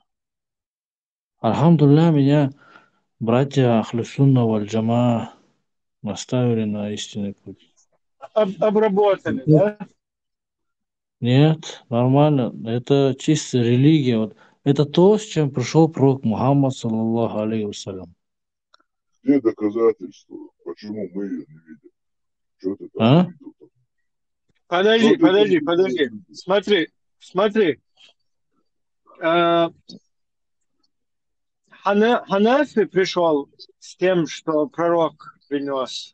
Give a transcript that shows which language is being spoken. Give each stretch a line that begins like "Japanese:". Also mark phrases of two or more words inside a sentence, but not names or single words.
Russian: Альхамдулилля, меня братья
Arabic: أهل السنة والجماعة
Russian: наставили на истинный путь. Обработали, да? Нет, нормально. Это чисто религия. Вот. Это то, с чем пришел пророк Мухаммад,
Arabic: صلى الله عليه وسلم.
Russian: Где доказательства? Почему мы ее не видим? Что ты там А? увидел? Подожди. Смотри. Ханафи пришел с тем, что пророк принес.